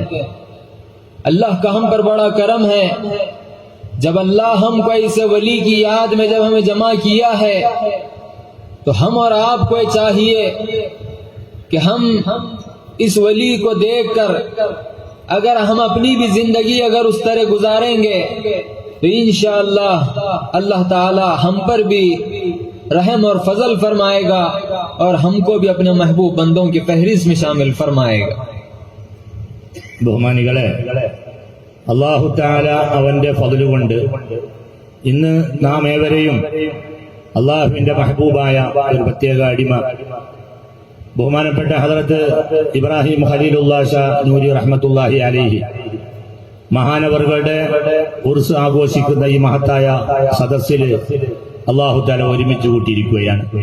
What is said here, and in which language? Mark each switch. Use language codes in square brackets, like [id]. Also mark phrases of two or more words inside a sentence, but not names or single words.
[ur] اللہ کا ہم پر بڑا کرم ہے، جب اللہ ہم کو ایسے ولی کی یاد میں جب ہمیں جمع کیا ہے تو ہم اور آپ کو چاہیے کہ ہم اس ولی کو دیکھ کر اگر ہم اپنی بھی زندگی اگر اس طرح گزاریں گے تو انشاءاللہ اللہ تعالی ہم پر بھی رحم اور فضل فرمائے گا اور ہم کو بھی اپنے محبوب بندوں کی فہرست میں شامل فرمائے گا. [ml] ബഹുമാനികളെ, [ar] الله تعالى [ml] അവന്റെ ഫضل കൊണ്ട് ഇന്ന് നാം ഏവരെയും അല്ലാഹുവിന്റെ മെഹബൂബായ ഒരു പ്രത്യേക അടിമ ബഹുമാനപ്പെട്ട ഹദ്റത്ത് ഇബ്രാഹിം ഖലീലുല്ലാഹ് ഷാ നൂരി [ar] رحمة الله عليه [ml] മഹാനവറുകളുടെ ഉർസ് ആഘോഷിക്കുന്ന ഈ മഹത്തായ സദസ്സിൽ [ar] الله تعالى [ml] ഒരുമിച്ച് കൂട്ടിയിരിക്കുകയാണ്.